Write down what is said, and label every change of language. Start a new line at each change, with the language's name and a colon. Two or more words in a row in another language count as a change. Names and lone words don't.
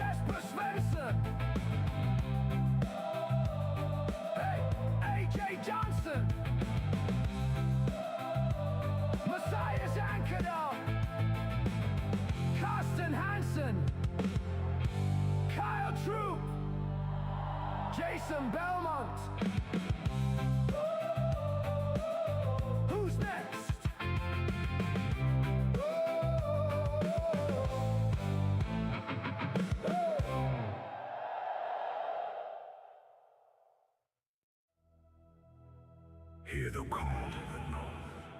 English: Jasper Svensson. Hey, AJ Johnson. Matthias Ankerdal. Carsten Hansen. Kyle Troop. Jason Belmont. Who's next? Hear the call of the north.